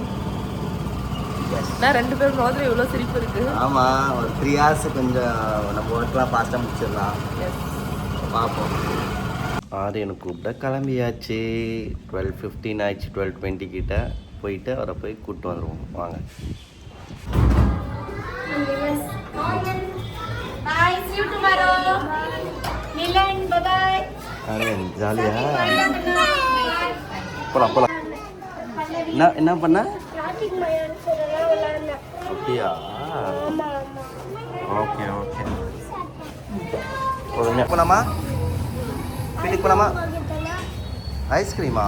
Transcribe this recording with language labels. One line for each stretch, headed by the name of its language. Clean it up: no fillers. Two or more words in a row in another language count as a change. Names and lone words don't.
Tamil: நான் 2 பேரும் மாதிரி இவ்வளோ சிரிப்பு இருக்குது. ஆமாம், ஒரு 3 hours கொஞ்சம் நம்ம ஒர்க்லாம் ஃபாஸ்ட்டாக முடிச்சிடலாம். பார்ப்போம். ஆரியனை கூப்பிட்ட கிளம்பியாச்சு. 12:15 ஆயிடுச்சு. 12:20 கிட்ட போயிட்டு அவரை போய் கூப்பிட்டு வந்துடுவோம். வாங்க.
English: Bye, see you tomorrow. Milan, bye-bye.
Tamil: ஆரியன் ஜாலியா போலாம். என்ன பண்ண? அப்படியா? ஓகே. போலாமா? வீட்டுக்கு போலாமா? ஐஸ்கிரீமா?